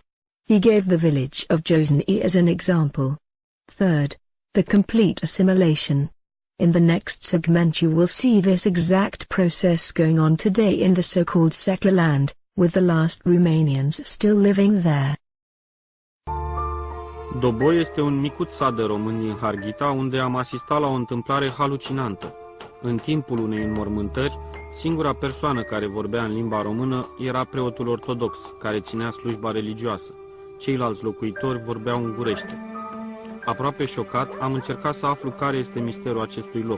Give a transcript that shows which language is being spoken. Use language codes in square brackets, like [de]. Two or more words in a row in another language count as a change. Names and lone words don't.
[en] He gave the village of Jozny as an example. Third, the complete assimilation. In the next segment you will see this exact process going on today in the so-called secular land, with the last Romanians still living there. [ro] Doboi este un micuț sat de români din Harghita, unde am asistat la o întâmplare halucinantă. În timpul unei înmormântări, singura persoană care vorbea în limba română era preotul ortodox, care ținea slujba religioasă. Ceilalți locuitori vorbeau ungurește. Aproape șocat, am încercat să aflu care este misterul acestui loc.